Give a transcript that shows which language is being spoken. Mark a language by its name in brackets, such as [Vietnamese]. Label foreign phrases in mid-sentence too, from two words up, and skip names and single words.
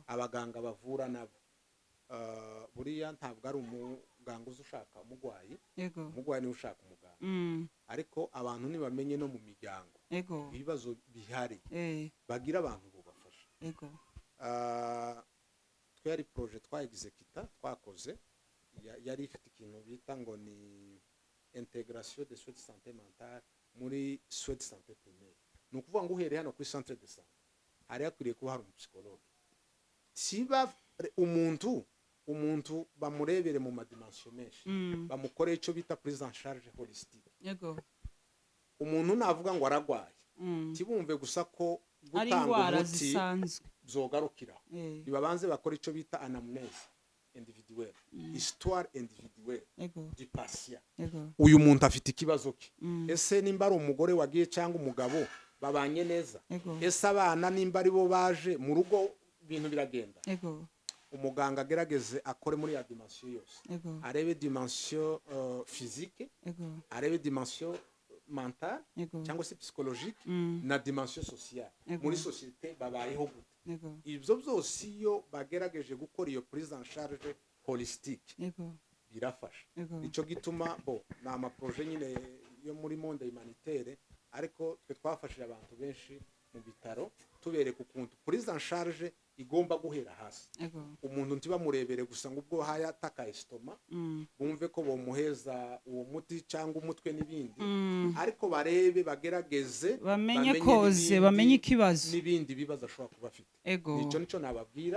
[Kinyarwanda] Abaganga bavura nabo buriya ntabwo ari umuganga uzi ushaka umurwayi, ego, umurwayi niwe ushaka umuganga. Ariko abantu ntibamenye no mu miryango ego, ibibazo bihari, bagira abantu bubafasha. ego, twari projet twaexecuta twakoze, yari ifite ikintu bita ngo ni [French] intégration des soins de santé mentale [Kinyarwanda] muri [French] soins de santé primaire. [Kinyarwanda] Ni ukuvuga ngo uhereye hano kuri [French] centre de santé [Kinyarwanda] hari hakwiriye kuba hari umupsikologe. Siba umuntu bamurebere mu madimension menshi, bamukoreye icyo bita [French] prise en charge holistique. [Kinyarwanda] ego, Umuntu navuga ngo aragwaye, kibumve gusa ko gutanga umuti byogarukiraho. Nibabanze bakora icyo bita [French] anamnese individuelle, histoire individuelle du patient. [Kinyarwanda] Uyu muntu afite ikibazo ki? Ese nimba ari umugore wagiye cyangwa umugabo babanye neza? Ese abana nimba ari bo baje mu rugo ibintu biragenda? Umuganga agerageze akore muri ya dimension yose, arebe [French] dimension physique, [Kinyarwanda] arebe [French] dimension mentale [Kinyarwanda] cyangwa se psychologique na [French] dimension sociale. [Kinyarwanda] Muri société babayeho gute? Ibyo byose iyo bagerageje gukora iyo [French] prise en charge holistique [Kinyarwanda] birafasha. Icyo gituma ni amaproje nyine yo muri [French] monde humanitaire, [Kinyarwanda] ariko twe twafashije abantu benshi mu bitaro tubereka ukuntu [French] prise en charge [Kinyarwanda] igomba guhera hasi. Umuntu ntibamurebere gusa ngo ubwo hayataka estoma bumve ko bomuheza uwo muti cyangwa umutwe n'ibindi, ariko barebe bagerageze bamenye ikibazo n'ibindi bibazo ashobora kuba afite. Nico nababwira.